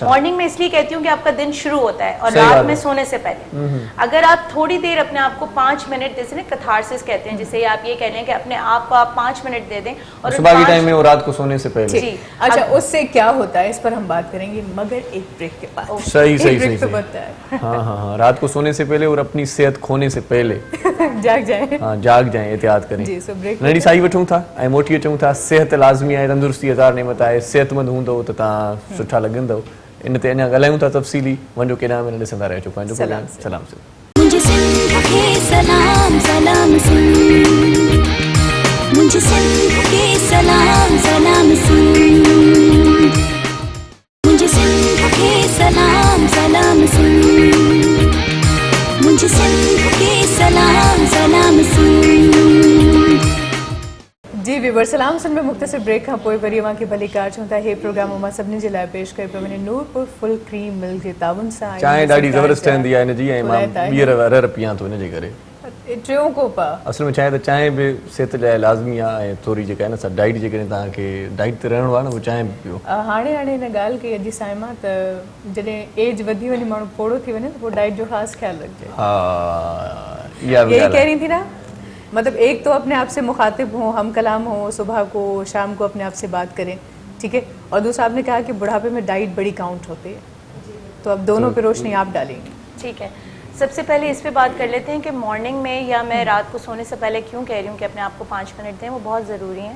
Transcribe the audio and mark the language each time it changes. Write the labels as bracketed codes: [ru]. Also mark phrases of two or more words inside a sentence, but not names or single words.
[ur] مارننگ میں اس لیے کہتی ہوں کہ آپ کا دن شروع ہوتا ہے اور رات میں سونے سے پہلے اگر آپ تھوڑی دیر اپنے آپ کو 5 منٹ، جیسے نا کیتھارسس کہتے ہیں، جسے آپ یہ کہہ لیں کہ اپنے آپ کو آپ 5 منٹ دے دیں، اور صبح کے ٹائم میں اور رات کو سونے سے پہلے. جی. اچھا، اس سے کیا ہوتا ہے اس پر ہم بات کریں گے، مگر ایک بریک کے بعد. صحیح تو بنتا ہے. ہاں، رات کو سونے سے پہلے اور اپنی صحت کھونے سے پہلے جاگ جائے. ہاں، جاگ جائے، احتیاط کریں. جی، سو بریک [sd] नड़ी साई वठूं था ऐं मोटी अचूं था। सेहत लाज़मी आहे, तंदुरुस्ती हज़ार नेमत आहे। सेहतमंद हूंदो त तव्हां सुठा लॻंदव। इन ते अञा ॻाल्हायूं था तफ़सीली। वञो केॾांहुं में न ॾिसंदा रहिजो पंहिंजो प्रोग्राम। [ur] سلام سے مجھے سندھ کے سلام سلام سن، مجھے سندھ کے سلام سلام سن، مجھے سندھ کے سلام سلام سن، مجھے سندھ کے سلام سلام سن. [sd] जी व्यूवर, सलाम सुन में मुख़्तसर ब्रेक खां पोइ वरी अवां खे भली कार चऊं था। हे प्रोग्राम मां सभिनी जे लाइ पेश कयो पियो वञे नूरपुर फुल क्रीम मिल्क जे ताउन सां। चांहि ॾाढी ज़बरदस्त ठहंदी आहे हिनजी, ऐं मां ॿीहर वरर पियां थो हिनजे करे। टियों कोप असल में चांहि त चांहि बि सिहत लाइ लाज़मी आहे, ऐं थोरी जेका आहे न सा डाइट जेकॾहिं तव्हांखे डाइट ते रहणो आहे न, उहो चांहि बि पियो। हाणे हिन ॻाल्हि कई अॼु साईं मां, त जॾहिं एज वधी वञे, माण्हू पोड़ो थी वञे, त पोइ डाइट जो ख़ासि ख़्यालु रखिजे। हा, इहा बि [ur] یہی کہہ رہی تھی نا، مطلب ایک تو اپنے آپ سے مخاطب ہو، ہم کلام ہو، صبح کو شام کو اپنے آپ سے بات کریں، ٹھیک ہے. اور دوسرا آپ نے کہا کہ بڑھاپے میں ڈائٹ بڑی کاؤنٹ ہوتی ہے، تو اب دونوں پہ روشنی آپ ڈالیں گے. ٹھیک ہے، سب سے پہلے اس پہ بات کر لیتے ہیں کہ مارننگ میں یا میں رات کو سونے سے پہلے کیوں کہہ رہی ہوں کہ اپنے آپ کو 5 منٹ دیں، وہ بہت ضروری ہے.